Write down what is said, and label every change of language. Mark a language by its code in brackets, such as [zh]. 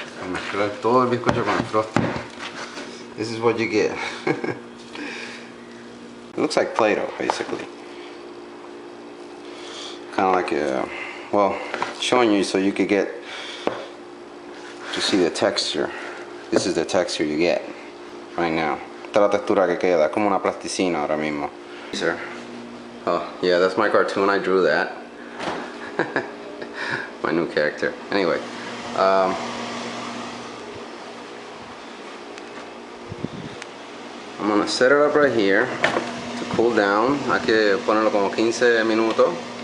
[es] Mezclar todo el bizcocho con el frosting. [en] This is what you get. It looks like Play-Doh, basically. Kind of like a, well, showing you so you could get to see the texture. This is the texture you get right now. [es] Esta es la textura que queda, como una plasticina ahora mismo. [en] Sir. Oh yeah, that's my cartoon. I drew that. My new character. Anyway, I'm gonna set it up right here to cool down. [es] Hay que ponerlo como 15 minutos.